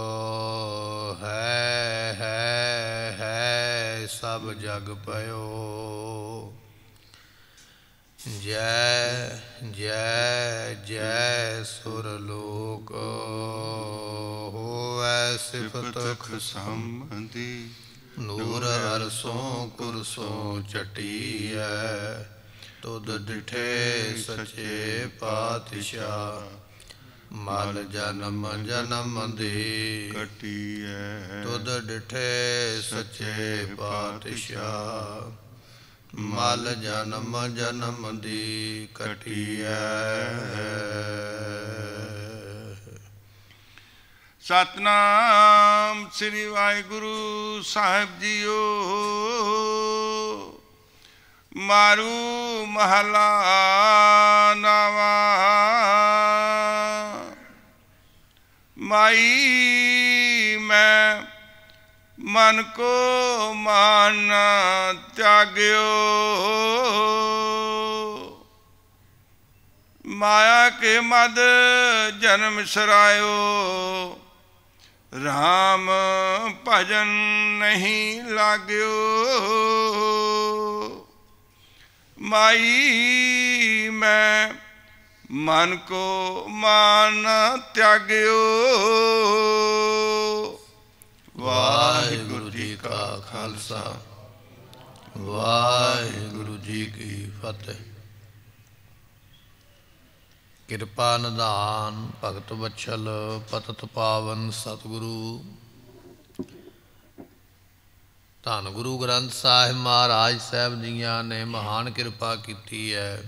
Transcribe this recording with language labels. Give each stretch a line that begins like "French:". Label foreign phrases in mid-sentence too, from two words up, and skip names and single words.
Punjabi: ਹੈ ਸਬ ਜਗ ਪਯੋ ਜੈ ਜੈ ਜੈ ਸੁਰਲੋਕ। ਹੋਵੈ ਸਿਫਤ ਖਸੰਬੰਧੀ ਨੂਰ ਅਰਸੋਂ ਕੁਰਸੋਂ ਚਟਿਆ। ਤੁਧ ਡਿਠੇ ਸਚੇ ਪਾਤਸ਼ਾਹ ਮਲ ਜਨਮ ਜਨਮ ਦੀ ਕਟਿਆ। ਤੁਧ ਡਿਠੇ ਸਚੇ ਪਾਤਸ਼ਾਹ ਮਲ ਜਨਮ ਜਨਮ ਦੀ ਕਟਿਆ। ਸਤਨਾਮ ਸ੍ਰੀ ਵਾਹਿਗੁਰੂ ਸਾਹਿਬ ਜੀਓ। ਮਾਰੂ ਮਹਲਾ ਨਵਾ।
Braj: माई मैं मन को मान त्याग्यो। माया के मद जन्म सरायो। राम भजन नहीं लाग्यो। माई मैं मन को मान त्याग्यो।
Punjabi: ਵਾਹਿਗੁਰੂ ਜੀ ਕਾ ਖਾਲਸਾ ਵਾਹਿਗੁਰੂ ਜੀ ਕੀ ਫਤਿਹ। ਕਿਰਪਾ ਨਿਧਾਨ ਭਗਤ ਵਤਸਲ ਪਤਤ ਪਾਵਨ ਸਤਿਗੁਰੂ ਧੰਨ ਗੁਰੂ ਗ੍ਰੰਥ ਸਾਹਿਬ ਮਹਾਰਾਜ ਸਾਹਬ ਜੀਆਂ ਨੇ ਮਹਾਨ ਕਿਰਪਾ ਕੀ ਹੈ।